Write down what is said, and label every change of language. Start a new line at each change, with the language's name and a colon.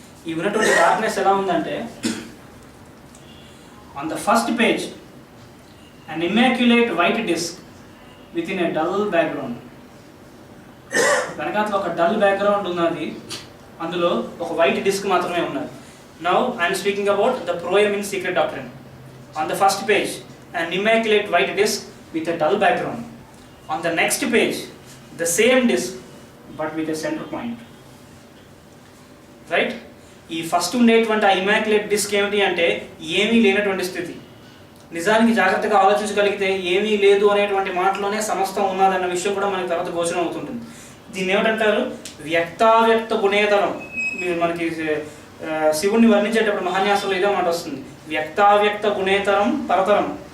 Telugu: ఈ ఉన్నటువంటి డార్క్నెస్ ఎలా ఉందంటే
English: On the first page an immaculate white disc within a dull background.
Telugu: వెనకాతలో ఒక డల్ బ్యాక్గ్రౌండ్ ఉన్నది, అందులో ఒక వైట్ డిస్క్ మాత్రమే ఉన్నది.
English: Now I am speaking about the proem in Secret Doctrine. On the first page, an immaculate white disc with a dull background. On the next page, the same disc but with a center point. Right?
Telugu: ఈ first ఉండేటువంటి ఆ immaculate disc ఏమిటి అంటే ఏమీ లేనటువంటి స్థితి. నిజానికి జాగ్రత్తగా ఆలోచించగలిగితే ఏమీ లేదు అనేటువంటి మాటలోనే సమస్తం ఉన్నదన్న విషయం కూడా మనకి తర్వాత గోచరం అవుతుంటుంది. దీన్ని ఏమిటంటారు? వ్యక్తావ్యక్త గుణేతరం. మీరు మనకి శివుణ్ణి వర్ణించేటప్పుడు మహాన్యాసంలో ఇదే మాట వస్తుంది, వ్యక్తావ్యక్త గుణేతరం పరతరం.